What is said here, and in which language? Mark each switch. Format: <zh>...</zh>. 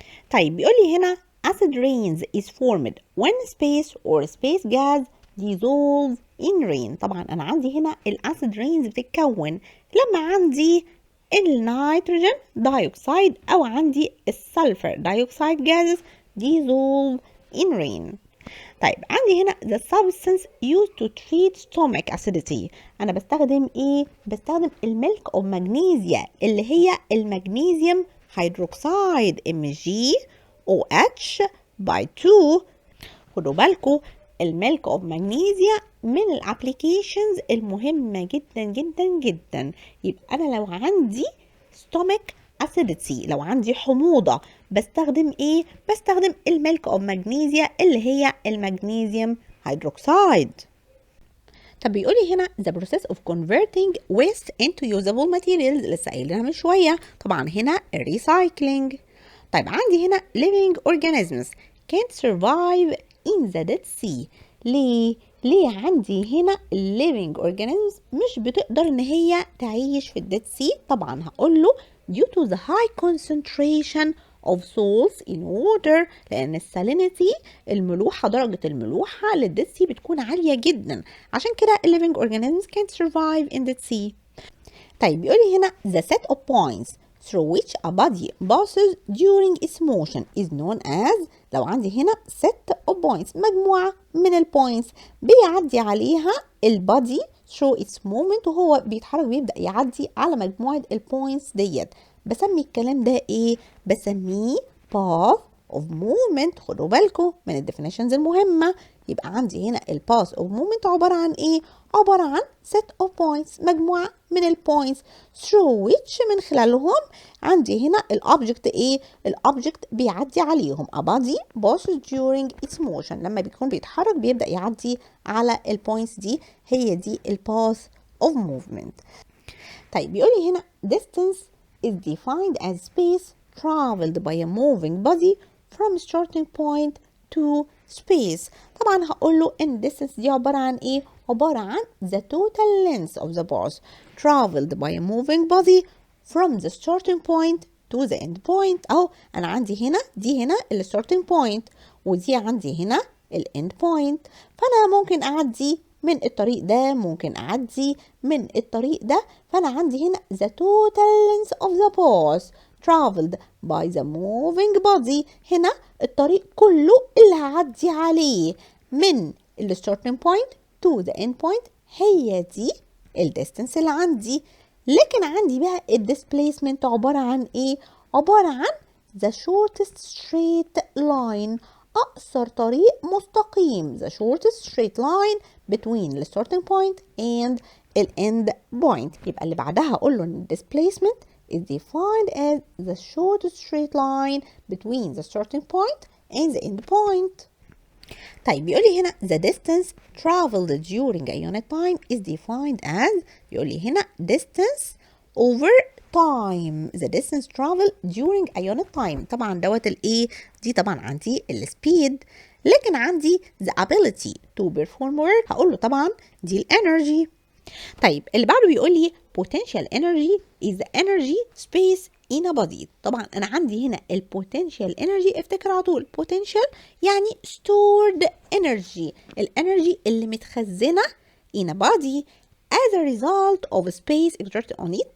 <ar>طيب بيقول لي هنا</ar> <en>acid rains is formed when space or space gas dissolve in rain.</en> <ar>طبعا انا عندي هنا الاسيد رينز بتتكون لما عندي النيتروجين دايوكسيد او عندي السلفر دايوكسيد</ar> <en>gases dissolve in rain.</en> <ar>طيب عندي هنا</ar> <en>the substance used to treat stomach acidity.</en> <ar>انا بستخدم ايه؟ بستخدم الميلك اوف مغنيسيا اللي هي المغنيسيوم هيدروكسيد MgOH by 2. خدوا بالكم الميلك اوف مغنيسيا من الابليكيشنز المهمة جدا جدا جدا. يبقى انا لو عندي stomach acidity لو عندي حموضة بستخدم ايه؟ بستخدم الميلك اوف مغنيسيا اللي هي المغنيسيوم هيدروكسيد. طب بيقولي هنا</ar> <en>the process of converting waste into usable materials</en> <ar>لسه قايلينها من شوية. طبعا هنا الريسايكلينج. طيب عندي هنا</ar> <en>living organisms can't survive in the Dead Sea.</en> <ar>ليه عندي هنا living organisms مش بتقدر ان هي تعيش في الديد سي؟ طبعا هقول له</ar> <en>due to the high concentration of salts in water</en> <ar>لان السالينيتي الملوحة درجة الملوحة للديد سي بتكون عالية جدا عشان كده</ar> <en>living organisms can't survive in the sea.</en> <ar>طيب بيقولي هنا</ar> <en>the set of points through which a body passes during its motion is known as.</en> <ar>لو عندي هنا set of points مجموعة من البوينتس بيعدي عليها البادي through its movement وهو بيتحرك بيبدأ يعدي على مجموعة البوينتس ديت بسمي الكلام ده ايه؟ بسميه path of movement. خدوا بالكم من الديفينيشنز المهمة. يبقى عندي هنا الباث اوف مومنت عبارة عن ايه؟ عبارة عن set of points مجموعة من البوينتس through which من خلالهم عندي هنا الأوبجكت ايه؟ الأوبجكت بيعدي عليهم</ar> <en>a body passes during its motion</en> <ar>لما بيكون بيتحرك بيبدأ يعدي على البوينتس دي هي دي الباث of movement. طيب بيقولي هنا</ar> <en>distance is defined as space traveled by a moving body from starting point to space.</en> <ar>طبعا هقول له ان distance دي عبارة عن ايه؟ عبارة عن</ar> <en>the total length of the path traveled by a moving body from the starting point to the end point.</en> <ar>اهو انا عندي هنا دي هنا ال starting point ودي عندي هنا ال end point. فانا ممكن اعدي من الطريق ده ممكن اعدي من الطريق ده. فانا عندي هنا</ar> <en>the total length of the path traveled by the moving body.</en> <ar>هنا الطريق كله اللي هعدي عليه من ال starting point to the end point هي دي ال distance اللي عندي. لكن عندي بقى ال displacement عبارة عن</ar> <en>ايه؟ عبارة عن the shortest straight line</en> <ar>أقصر طريق مستقيم</ar> <en>the shortest straight line between the starting point and the end point.</en> <ar>يبقى اللي بعدها أقول له إن</ar> <en>displacement is defined as the shortest straight line between the starting point and the end point.</en> <ar>طيب بيقول لي هنا</ar> <en>the distance traveled during a unit time is defined as.</en> <ar>بيقول لي هنا</ar> <en>distance over time the distance travel during a unit time.</en> <ar>طبعا دوت الايه دي طبعا عندي السبيد، لكن عندي</ar> <en>the ability to perform work</en> <ar>هقول له طبعا دي الانرجي. طيب اللي بعده بيقول لي</ar> <en>potential energy is the energy space in a body.</en> <ar>طبعا انا عندي هنا البوتنشال انرجي، افتكر على طول potential يعني stored energy، الانرجي اللي متخزنه in a body as a result of space exerted on it.</ar>